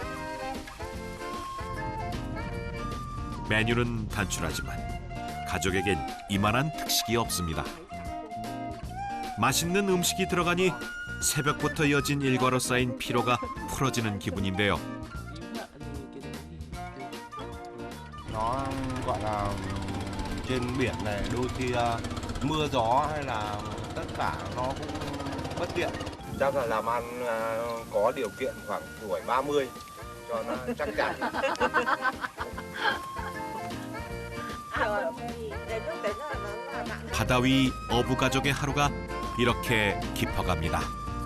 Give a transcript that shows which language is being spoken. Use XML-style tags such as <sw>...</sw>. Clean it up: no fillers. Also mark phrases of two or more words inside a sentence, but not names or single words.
<ko>메뉴는 단출하지만 가족에겐 이만한 특식이 없습니다. 맛있는 음식이 들어가니 새벽부터 이어진 일과로 쌓인 피로가 풀어지는 기분인데요.</ko> <vi>Nó gọi là trên biển này đôi khi mưa gió hay là tất cả nó cũng bất tiện. Chắc là làm ăn có điều kiện khoảng tuổi 30 cho nó chắc chắn.</vi> <ko>바다 위 어부 가족의 하루가 이렇게 깊어갑니다.</ko>